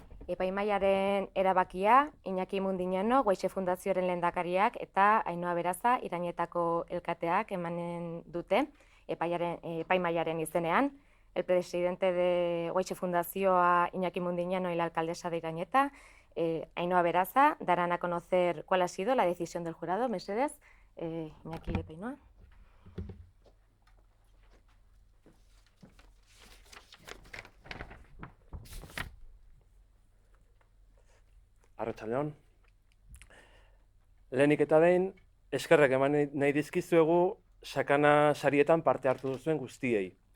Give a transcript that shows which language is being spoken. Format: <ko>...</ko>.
<eu>Epaimahaiaren erabakia, Iñaki Mundiñano, Goixe Fundazioaren lehendakariak eta Ainhoa Beraza, Irañetako elkateak emanen dute epaimahaiaren izenean.</eu> <es>El presidente de Goixe Fundazioa, Iñaki Mundiñano, y la alcaldesa de Irañeta, Ainhoa Beraza, darán a conocer cuál ha sido la decisión del jurado.</es> <eu>Mesedez, Iñaki eta Ainhoa. Arratsaldeon. Lehenik eta behin, eskerrak eman nahi dizkizuegu Sakana sarietan parte hartu duzuen guztiei.</eu>